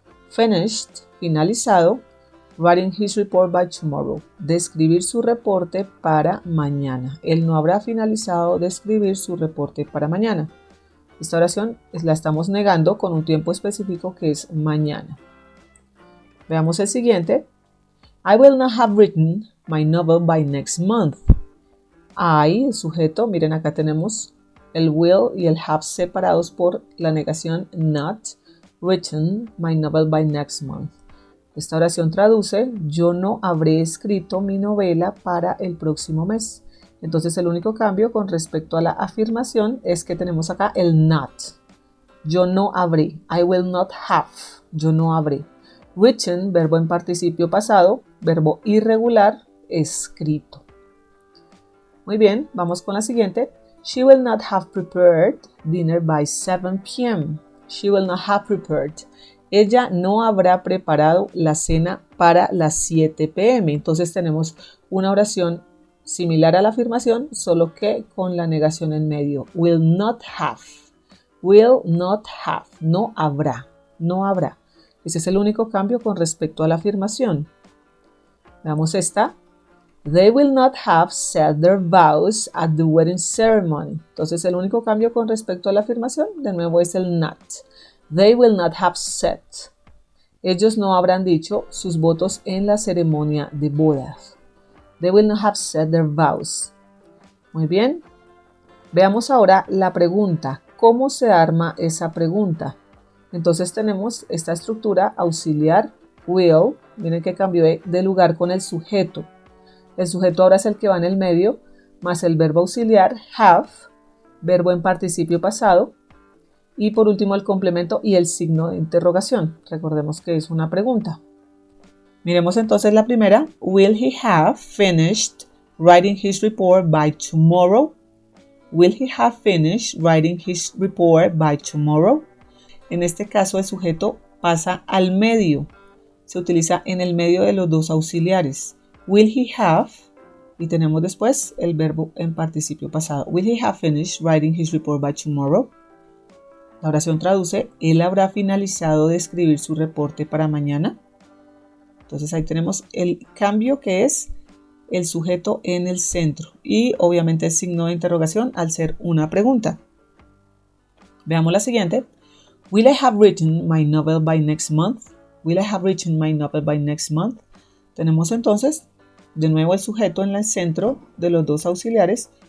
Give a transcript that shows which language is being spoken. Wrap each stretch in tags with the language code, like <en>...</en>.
<es>Finished, finalizado,</es> <en>writing his report by tomorrow,</en> <es>de escribir su reporte para mañana. Él no habrá finalizado de escribir su reporte para mañana. Esta oración la estamos negando con un tiempo específico que es mañana. Veamos el siguiente.</es> <en>I will not have written my novel by next month.</en> <es>I, el sujeto, miren acá tenemos el will y el have separados por la negación</es> <en>not written my novel by next month.</en> <es>Esta oración traduce, yo no habré escrito mi novela para el próximo mes. Entonces el único cambio con respecto a la afirmación es que tenemos acá el not. Yo no habré.</es> <en>I will not have.</en> <es>Yo no habré. Written, verbo en participio pasado, verbo irregular, escrito. Muy bien, vamos con la siguiente.</es> <en>She will not have prepared dinner by 7 p.m. She will not have prepared.</en> <es>Ella no habrá preparado la cena para las 7 p.m. Entonces tenemos una oración similar a la afirmación, solo que con la negación en medio.</es> <en>Will not have. Will not have.</en> <es>No habrá. No habrá. Ese es el único cambio con respecto a la afirmación. Veamos esta.</es> <en>They will not have said their vows at the wedding ceremony.</en> <es>Entonces el único cambio con respecto a la afirmación, de nuevo, es el not.</es> <en>They will not have said.</en> <es>Ellos no habrán dicho sus votos en la ceremonia de bodas.</es> <en>They will not have said their vows.</en> <es>Muy bien. Veamos ahora la pregunta. ¿Cómo se arma esa pregunta? Entonces tenemos esta estructura auxiliar will. Miren que cambió de lugar con el sujeto. El sujeto ahora es el que va en el medio, más el verbo auxiliar have, verbo en participio pasado. Y por último el complemento y el signo de interrogación. Recordemos que es una pregunta. Miremos entonces la primera.</es> <en>Will he have finished writing his report by tomorrow? Will he have finished writing his report by tomorrow?</en> <es>En este caso el sujeto pasa al medio. Se utiliza en el medio de los dos auxiliares.</es> <en>Will he have,</en> <es>Y tenemos después el verbo en participio pasado.</es> <en>Will he have finished writing his report by tomorrow?</en> <es>La oración traduce, él habrá finalizado de escribir su reporte para mañana. Entonces ahí tenemos el cambio que es el sujeto en el centro y obviamente el signo de interrogación al ser una pregunta. Veamos la siguiente.</es> <en>Will I have written my novel by next month? Will I have written my novel by next month?</en> <es>Tenemos entonces de nuevo el sujeto en el centro de los dos auxiliares.</es>